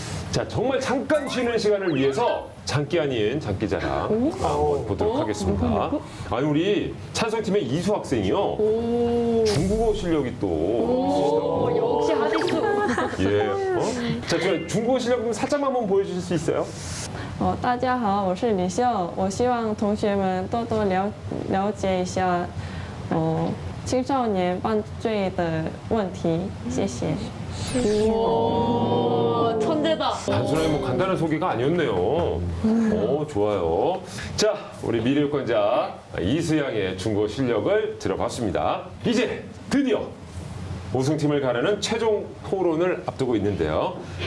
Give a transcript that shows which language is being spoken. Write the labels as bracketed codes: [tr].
[ko] 자, 정말 잠깐 쉬는 시간을 위해서 장기 아닌 장기자랑 한번 보도록 하겠습니다. 아니, 우리 찬성팀의 이수 학생이요. 중국어 실력이 또. 역시 하디스 예. 자, 저 중국어 실력 좀 살짝만 한번 보여주실 수 있어요? [zh] 大家好，我是李秀。我希望同学们多多了解一下，青少年犯罪的问题。谢谢。 [ko] 천재다. 단순하게 뭐 간단한 소개가 아니었네요. 오, 좋아요. 자, 우리 미래유권자 이수양의 중국어 실력을 들어봤습니다. 이제 드디어 우승팀을 가르는 최종 토론을 앞두고 있는데요.